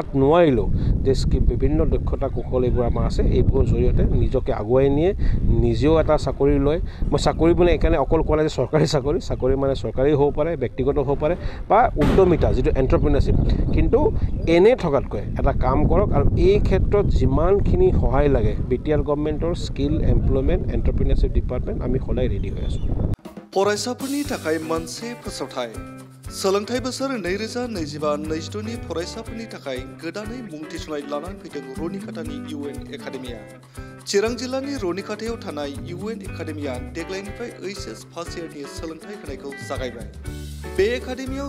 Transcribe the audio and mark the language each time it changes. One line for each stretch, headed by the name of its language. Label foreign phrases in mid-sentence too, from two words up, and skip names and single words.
Assamese: নোৱাৰিলেও যে বিভিন্ন দক্ষতা কৌশল এইবোৰ আমাৰ আছে এইবোৰৰ জৰিয়তে নিজকে আগুৱাই নিয়ে নিজেও এটা চাকৰি লয় মই চাকৰি মানে এইকাৰণে অকল ক'লে যে চৰকাৰী চাকৰি মানে চৰকাৰী হ'ব পাৰে ব্যক্তিগত হ'ব পাৰে বা উদ্যমিতা যিটো এণ্টাৰপ্ৰিনাৰশ্বিপ কিন্তু এনে থকাতকৈ এটা কাম কৰক আৰু এই ক্ষেত্ৰত যিমানখিনি সহায় লাগে BTR গভৰ্ণমেণ্টৰ স্কিল এমপ্লয়মেণ্ট এণ্টাৰপ্ৰিনাৰশ্বিপ ডিপাৰ্টমেণ্ট আমি সদায় ৰেডি হৈ আছোঁ
Bodo: फरायसाफोरनि थाखाय मोनसे फोसावथाय सोलोंथाइ बोसोर 2025-26 नि फरायसाफोरनि थाखाय गोदानै मुं थिसननाय लानानै फैदों रनिकाटानि UN एकाडेमिया चिरां जिल्लानि रनिकाटायाव थानाय UN एकाडेमिया देग्लायनिफ्राय HS फार्स्ट इयारनि सोलोंथाइ होनायखौ जागायबाय बे एकाडेमियाव